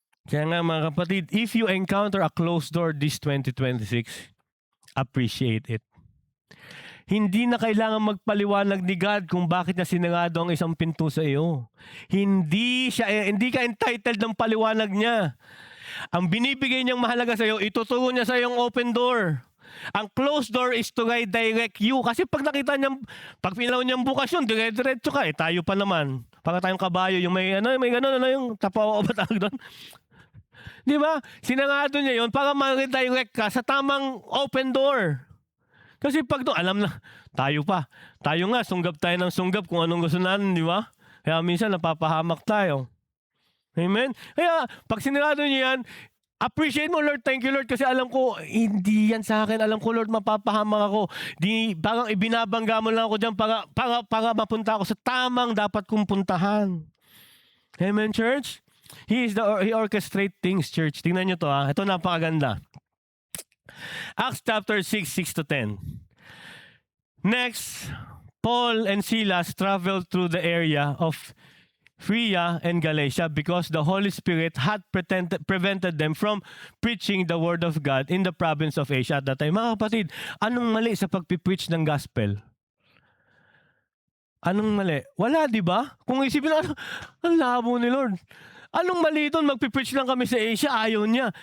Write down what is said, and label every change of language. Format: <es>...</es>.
<tl>Kaya nga mga kapatid,</tl> <en>if you encounter a closed door this 2026, appreciate it.</en> <tl>Hindi na kailangan magpaliwanag ni God kung bakit niya sinarado ang isang pinto sa iyo. Hindi ka entitled ng paliwanag niya. Ang binibigay niyang mahalaga sa iyo, ituturo niya sa iyo ang open door.</tl> <en>Ang closed door is to direct you.</en> <tl>Kasi pag nakita niya, pag pinalaw niyang bukas yun, dire-diretso ka. Tayo pa naman. Para tayong kabayo, yung may gano'n, yung tapaw o batag doon. Di ba? Sinarado niya yun para ma-redirect ka sa tamang open door. Kasi pag doon, alam na, tayo pa. Tayo nga, sunggab tayo ng sunggab kung anong gusto natin, di ba? Kaya minsan napapahamak tayo. Amen? Kaya, pag sinirado niyo yan, Appreciate mo, Lord.</tl> <en>Thank you, Lord.</en> <tl>Kasi alam ko, hindi yan sa akin. Alam ko, Lord, mapapahamak ako. Parang ibinabangga mo lang ako dyan para mapunta ako sa tamang dapat kong puntahan. Amen, church?</tl> <en>He orchestrate things, church.</en> <tl>Tingnan nyo to, ha. Ito napakaganda.</tl> <en>Acts chapter 6, 6-10. Next, Paul and Silas traveled through the area of Phrygia and Galatia because the Holy Spirit had prevented them from preaching the Word of God in the province of Asia at that time.</en> <tl>Mga kapatid, anong mali sa pagpipreach ng gospel? Anong mali? Wala, di ba? Kung isipin na, ang labo ni Lord. Anong mali doon? Magpipreach lang kami sa Asia, ayaw niya.</tl>